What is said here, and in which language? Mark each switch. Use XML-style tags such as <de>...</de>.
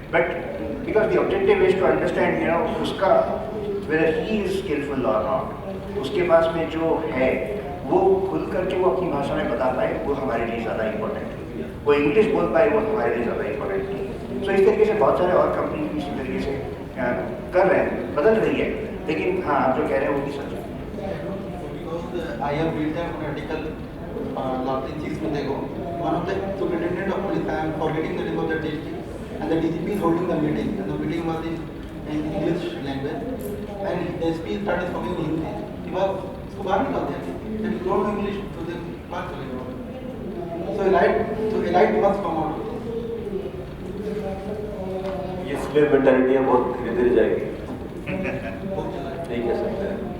<en>but because the objective is to understand</en> <hi>उसका</hi> <en>whether ही is skillful</en> <hi>और not, उसके पास में जो है वो खुल करके वो अपनी भाषा में बता पाए, वो हमारे लिए ज़्यादा इम्पोर्टेंट है। वो इंग्लिश बोल पाए, वो हमारे लिए ज़्यादा इम्पोर्टेंट है। सो इस तरीके से बहुत सारे और कंपनी इसी तरीके से कर रहे हैं, बदल रही है। लेकिन हाँ, आप जो कह रहे हैं वो भी सच है।</hi> <en>I have read an article, last 6 months ago. One of the superintendent of police, I am forgetting the name of the district, and the DGP is holding the meeting, and the meeting was in English language, and the SP started speaking in Hindi. He was</en> <hi>उसको बाहर निकाल दिया कि</hi> <en>if you don't know English,</en> <hi>तो then बाहर चले जाओ.</hi> <en>So elite must come out.</en> <hi>ये स्लेव मेंटालिटी है, बहुत धीरे धीरे जाएगी, नहीं कह सकते हैं।</hi>